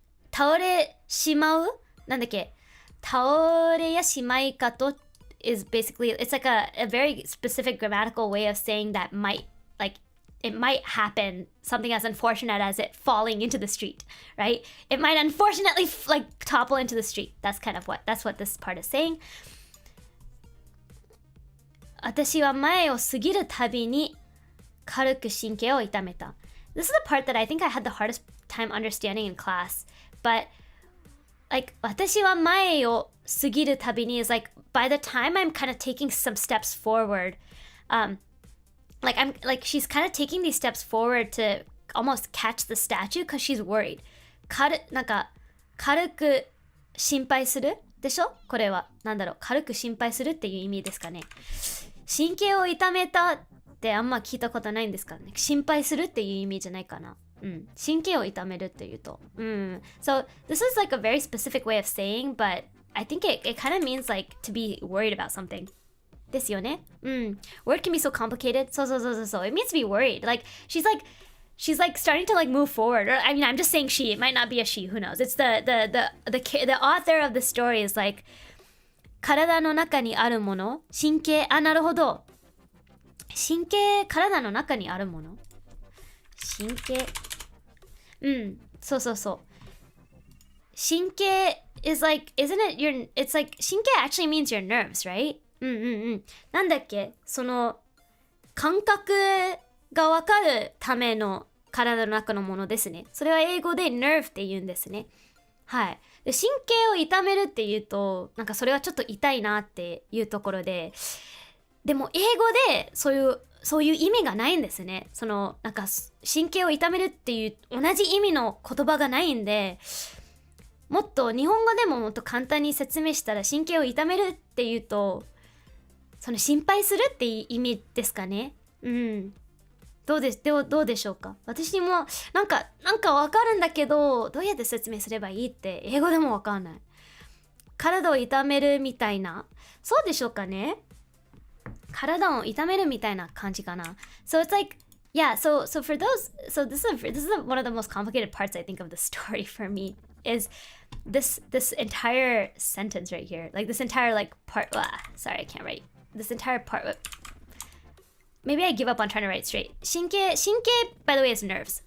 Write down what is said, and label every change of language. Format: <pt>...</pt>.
<ja>倒れしまうなんだっけ倒れやしまいかと</ja> <en>is basically, it's like a very specific grammatical way of saying that might, like, it might happen, something as unfortunate as it falling into the street, right? It might unfortunately, like, topple into the street. That's what this part is saying.</en> <ja>私は前を過ぎるたびに軽く神経を痛めた.</ja> <en>This is the part that I think I had the hardest time understanding in class, but like</en> <ja>私は前を過ぎるたびに</ja> <en>is like by the time I'm kind of taking some steps forward, she's kind of taking these steps forward to almost catch the statue because she's worried.</en> <ja>なんか軽く心配するでしょこれはなんだろう軽く心配するっていう意味ですかね。神経を痛めたってあんま聞いたことないんですかね。心配するっていう意味じゃないかな。神経を痛めるっていうと。</ja> <en>So this is like a very specific way of saying, but I think it kind of means like to be worried about something.</en> <ja>ですよね。</ja> <en>Word can be so complicated. So. It means to be worried. Like she's like starting to like move forward. Or I mean, I'm just saying she. It might not be a she. Who knows? It's the author of the story is like</en> <ja>体の中にあるもの神経なるほど神経体の中にあるもの神経そう神経</ja> <en>is like isn't it your it's like 神経 actually means your nerves, right?</en> <ja>なんだっけその感覚がわかるための体の中のものですね。それは英語で nerve って言うんですね。はい。で神経を痛めるって言うとなんかそれはちょっと痛いなっていうところで、でも英語でそういう意味がないんですね。そのなんか神経を痛めるっていう同じ意味の言葉がないんで、もっと日本語でももっと簡単に説明したら神経を痛めるっていうとその心配するっていう意味ですかね。どうでしょうか。私もなんかわかるんだけどどうやって説明すればいいって英語でもわかんない。体を痛めるみたいなそうでしょうかね。体を痛めるみたいな感じかな。</ja> <en>So it's like yeah, so for those, so this is one of the most complicated parts I think of the story for me is this entire sentence right here, like this entire like part. Sorry, I can't write. this entire part. Maybe I give up on trying to write straight. 神経 by the way is nerves.</en>